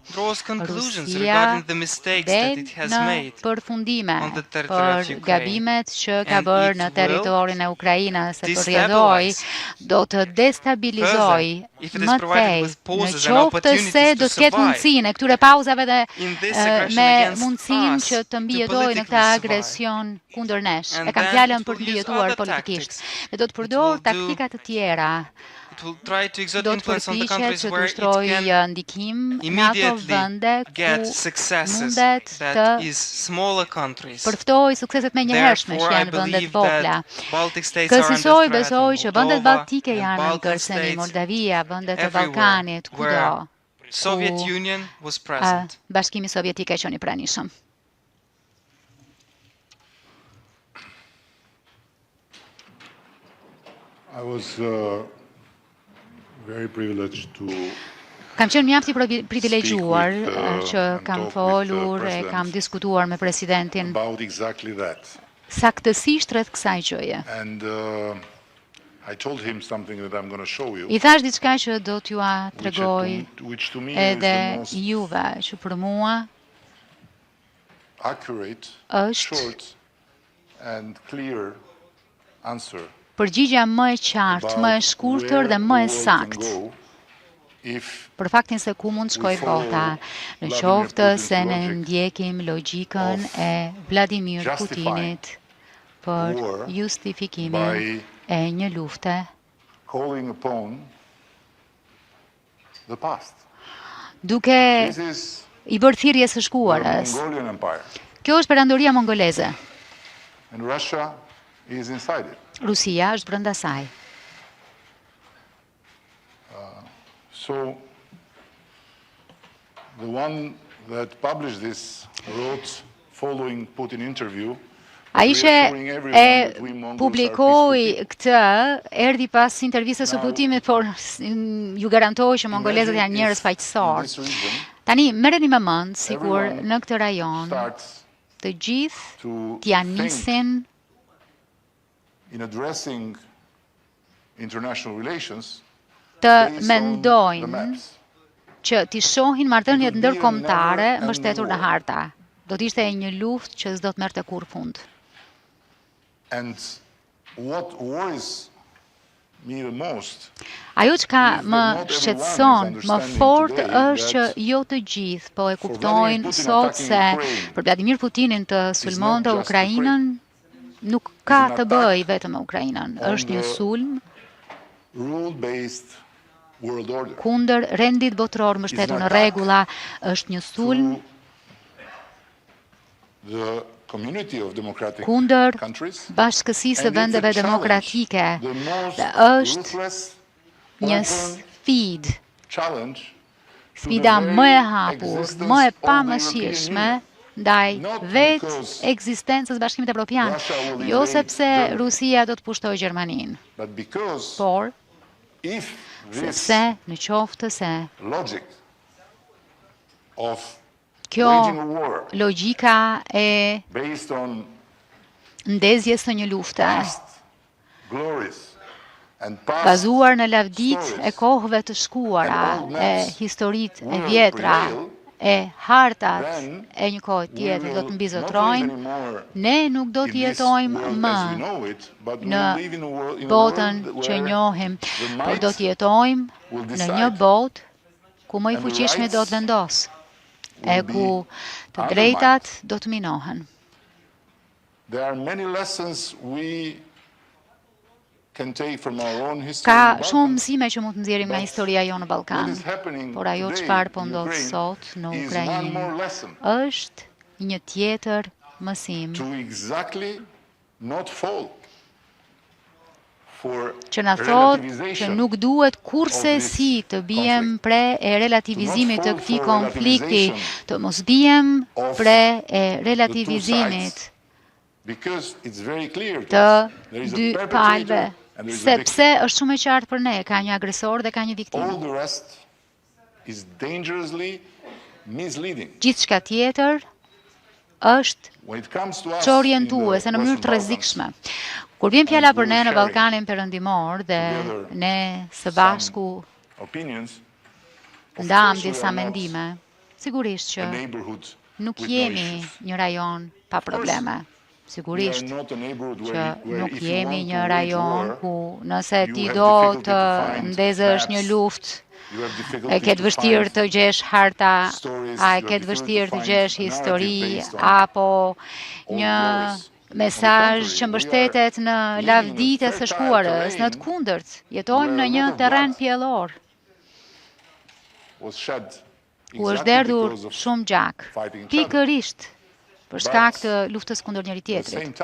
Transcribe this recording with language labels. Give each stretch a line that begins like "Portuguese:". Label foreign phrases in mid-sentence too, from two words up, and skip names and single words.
Albanian: Rusia del në përfundime për gabimet që ka bërë në territorin e Ukrainës, se përrjedhoi do të destabilizoj më tej, në qoftë se do të ketë mundësinë e këtyre pauzave dhe me mundësinë që të mbijetojë në këtë agresion kundër nesh. E kam fjalën për të mbijetuar politikisht. Dhe do të përdor taktika të tjera
English: will try to exert
Albanian: do të
English: influence on the
Albanian: përpiqet
English: countries
Albanian: që të
English: where it
Albanian: ushtrojë
English: can
Albanian: ndikim në ato
English: immediately
Albanian: vende
English: get
Albanian: ku
English: successes
Albanian: mundet të
English: that is smaller countries.
Albanian: përftoj sukseset me njëhershme që
English: Therefore, I
Albanian: janë vendet
English: believe
Albanian: vogla.
English: that Baltic states are under
Albanian: Kësaj
English: threat,
Albanian: besoj që vendet
English: Moldova
Albanian: baltike
English: and
Albanian: janë në
English: Balkan
Albanian: kërcënim,
English: states
Albanian: Moldavia, vendet e
English: everywhere
Albanian: Ballkanit,
English: where
Albanian: kudo.
English: Soviet Union was present.
Albanian: Bashkimi Sovjetik e qenë i pranishëm.
English: I was very privileged to
Albanian: Kam qenë mjaft i privilegjuar
English: speak with,
Albanian: që
English: and
Albanian: kam
English: talk with the
Albanian: folur e
English: president
Albanian: kam diskutuar me presidentin
English: about exactly that.
Albanian: saktësisht rreth kësaj gjëje.
English: And I told him something that I'm going to show you, I
Albanian: thash diçka që do t'ju
English: which
Albanian: tregoj
English: to me is
Albanian: edhe
English: the most
Albanian: juve, që për mua
English: accurate,
Albanian: është
English: short, and clear answer
Albanian: përgjigja më e qartë, më e shkurtër dhe më e saktë për faktin se ku mund shkoj bota, në qoftë se ne ndjekim logjikën e Vladimir Putinit për justifikimin e një lufte
English: calling upon the past.
Albanian: duke
English: This is
Albanian: i bërë thirrje së
English: the
Albanian: shkuarës.
English: Mongolian Empire,
Albanian: Kjo është perandoria mongoleze.
English: and Russia is inside it.
Albanian: Rusia është brenda saj.
English: So the one that published this wrote following Putin interview.
Albanian: Ai që e publikoi këtë, erdhi pas intervistës së Putinit, por ju garantoj që mongolezët janë njerëz faqësor. Tani merreni me mend sikur në këtë rajon të gjithë t'ja nisin
English: In addressing international relations,
Albanian: të
English: based on the
Albanian: mendojnë
English: maps.
Albanian: që t'i shohin marrëdhëniet ndërkombëtare mbështetur në harta. Do të ishte një luftë që s'do të merrte kurrë fund.
English: And what worries me the most
Albanian: Ajo që ka më shqetëson më fort është që jo të gjithë po e kuptojnë sot se për Vladimir Putinin të sulmonte Ukrainën nuk ka të bëjë vetëm me Ukrainën. Është një sulm
English: rule-based world order.
Albanian: kundër rendit botror mbështetur në rregulla, është një sulm
English: The community of democratic
Albanian: kundër
English: countries,
Albanian: bashkësisë së
English: and it's a
Albanian: vendeve
English: challenge,
Albanian: demokratike.
English: the most
Albanian: Dhe është
English: ruthless,
Albanian: një
English: open
Albanian: sfidë,
English: challenge to
Albanian: sfida
English: the
Albanian: më e
English: very
Albanian: hapur,
English: existence
Albanian: më e
English: of the
Albanian: pamëshirshme
English: European Union.
Albanian: ndaj
English: Not
Albanian: vetë
English: because
Albanian: ekzistencës Bashkimit Evropian,
English: Russia will
Albanian: jo
English: invade
Albanian: sepse
English: Germany.
Albanian: Rusia do të pushtojë Gjermaninë,
English: But because
Albanian: por
English: if this
Albanian: sepse në qoftë se
English: logic of
Albanian: kjo
English: waging a war
Albanian: logjika e
English: based on
Albanian: ndezjes së një lufte,
English: past glories and past
Albanian: bazuar në lavdit e kohëve të shkuara, e historitë e vjetra, e hartat e një kohë tjetër do të mbizotrojnë, ne nuk do të jetojmë më në botën që njohim, por do të jetojmë në një botë ku më i fuqishmi do të vendosë, e ku të drejtat do të minohen.
English: There are many lessons we can take from our own history.
Albanian: Ka
English: in the
Albanian: shumë
English: Balkans.
Albanian: mësime që mund të nxjerrim nga historia jonë në Ballkan,
English: What is happening
Albanian: por ajo
English: today
Albanian: çfarë po
English: in
Albanian: ndodh
English: Ukraine
Albanian: sot në
English: is one more
Albanian: Ukrainë
English: lesson
Albanian: është një tjetër mësim
English: to exactly not fall for
Albanian: që na thotë që
English: relativization
Albanian: nuk duhet kurse si të bijem pre e relativizimit të këtij konflikti, të mos bijem pre e relativizimit
English: because it's very clear to
Albanian: të
English: us. There is a
Albanian: dy
English: perpetrator
Albanian: palëve,
English: and there is a victim.
Albanian: sepse është shumë e qartë për ne, ka një agresor dhe ka një
English: All
Albanian: viktimë.
English: the rest is dangerously misleading.
Albanian: Gjithçka tjetër është
English: When it comes to us
Albanian: që orientuese
English: in
Albanian: në
English: the
Albanian: mënyrë të
English: Western
Albanian: rrezikshme. Kur vjen fjala për ne në
English: sharing
Albanian: Ballkanin Perëndimor dhe ne së bashku
English: Balkans opinions, of
Albanian: ndam
English: course we
Albanian: disa
English: are not
Albanian: mendime, sigurisht që
English: a neighborhood
Albanian: nuk
English: with no
Albanian: jemi
English: issues.
Albanian: një rajon pa probleme.
English: We
Albanian: Sigurisht
English: are not a neighborhood
Albanian: që
English: where
Albanian: nuk
English: if you
Albanian: jemi
English: want
Albanian: një
English: to wage
Albanian: rajon
English: war,
Albanian: ku nëse
English: you
Albanian: ti
English: have
Albanian: do
English: difficulty
Albanian: të
English: to find
Albanian: ndezësh një
English: maps,
Albanian: luftë,
English: you have difficulty
Albanian: e ke
English: to
Albanian: vështirë
English: find
Albanian: të gjesh harta,
English: stories,
Albanian: a e
English: you
Albanian: ke
English: have
Albanian: vështirë të
English: difficulty to
Albanian: gjesh
English: find a
Albanian: histori,
English: narrative based on
Albanian: apo
English: old
Albanian: një
English: glories.
Albanian: mesazh që mbështetet në lavditë së shkuarës, në të kundërt, jetojmë në një terren pjellor. U është derdhur shumë gjak, pikërisht për shkak të luftës kundër njëri tjetrit.